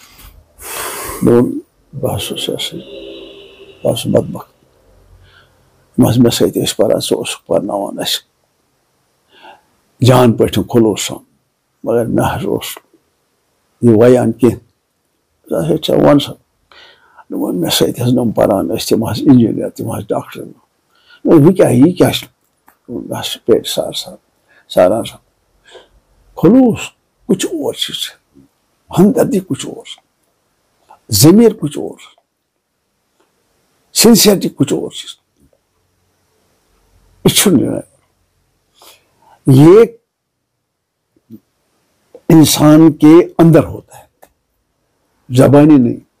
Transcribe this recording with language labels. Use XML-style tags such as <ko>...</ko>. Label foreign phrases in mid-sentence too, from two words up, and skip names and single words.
<ks>دوٚپُن بہٕ ہسا بدبخت مے سۭتۍ ٲسۍ پران سُہ اوس پرناوان اَسہِ جان پٲٹھۍ خلوٗص سان مگر مےٚ حظ اوس یہِ ویان کینٛہہ ہیٚچھا وَن سا دوٚپُن مےٚ سۭتۍ حظ یِم پران ٲسۍ تِم حظ اِنجیٖنیر تِم حظ ڈاکٹر وۄنۍ کیٛاہ یہِ کیٛاہ چھُ بہٕ حظ چھُس پیٹہِ ساران سا خلوٗص</ks> <ur>کچھ اور چیز ہمدردی کچھ اور ضمیر کچھ اور سنسیئرٹی کچھ اور چیز یہ انسان کے اندر ہوتا ہے زبانی نہیں.</ur>